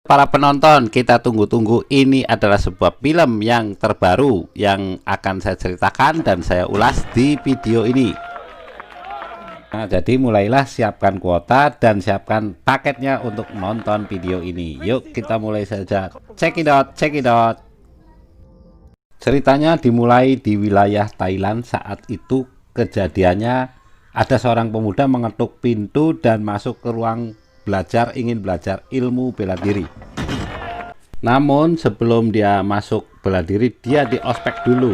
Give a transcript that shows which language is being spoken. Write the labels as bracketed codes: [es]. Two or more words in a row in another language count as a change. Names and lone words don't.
[id] para penonton, kita tunggu-tunggu. Ini adalah sebuah film yang terbaru yang akan saya ceritakan dan saya ulas di video ini. Nah, jadi mulailah siapkan kuota dan siapkan paketnya untuk nonton video ini. Yuk kita mulai saja. [en] Check it out, check it out. [id] Ceritanya dimulai di wilayah Thailand. Saat itu kejadiannya ada seorang pemuda mengetuk pintu dan masuk ke ruang belajar, ingin belajar ilmu bela diri. Namun sebelum dia masuk bela diri, dia di ospek dulu.